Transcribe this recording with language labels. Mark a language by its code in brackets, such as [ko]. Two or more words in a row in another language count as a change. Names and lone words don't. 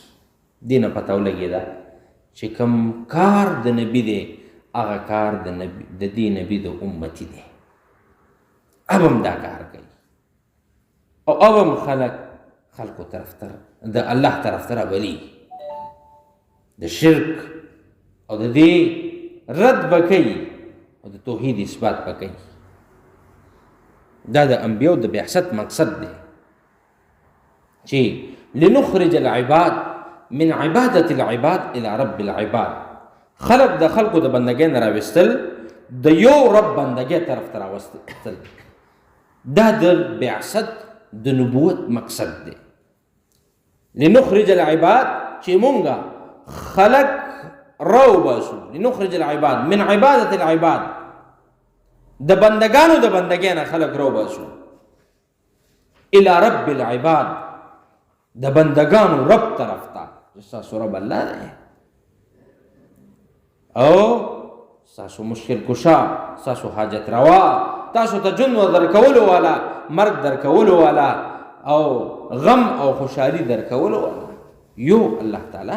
[ps] دې نه پته ولګېده چې کوم کار د نبي دی هغه کار د دې نبي د امتي دی، [ur] اب هم [ps] دا کار کوي او [ur] اب هم [ps] خلقو طرف ته د الله طرف ته راولي، د شرک او د دې رد به کوي او د توحید اثبات به کوي. دا د انبیاء د بعثت مقصد دی چې [ar] لنخرج العباد من عبادة العباد الى رب العباد. [ps] خلق د خلقو د بندګۍ نه راوستل د یو رب بندګۍ طرف ته راوستل، دا د بعثت د نبوت مقصد دی. [ar] لنخرج العباد [ps] چې مونږه خلق راو باسو، [ar] لنخرج العباد من عبادة العباد، [ps] د بندگانو د بندګۍ نه خلق راو باسو، [ar] الى رب العباد، [ps] د بندگانو رب طرف ته. ستاسو رب الله دی او ستاسو مشکل کشا، ستاسو حاجت روا، تاسو ته ژوند درکولو والا، مرګ درکولو والا او غم او خوشحالي درکولو والا یو الله تعالی.